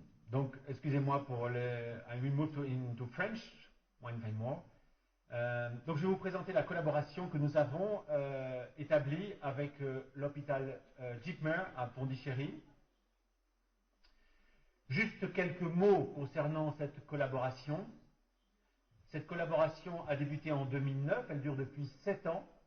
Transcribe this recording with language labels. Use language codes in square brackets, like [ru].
[fr] Donc, excusez-moi pour le... [en] I will move into French, one time more. [fr] Donc, je vais vous présenter la collaboration que nous avons établie avec l'hôpital Jipmer à Pondichéry. Juste quelques mots concernant cette collaboration. Cette collaboration a débuté en 2009, elle dure depuis 7 ans.